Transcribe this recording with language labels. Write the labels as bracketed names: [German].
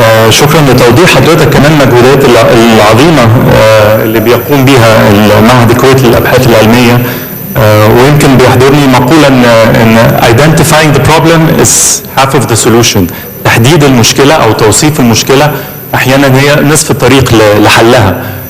[Arabic] شكرا لتوضيح حضرتك كمان المجهودات العظيمة اللي بيقوم بها المعهد الكويتي للأبحاث العلمية. ويمكن بيحضرني مقولة إن [English] identifying the problem is half of the solution. [Arabic] تحديد المشكلة أو توصيف المشكلة أحيانا هي نصف الطريق لحلها.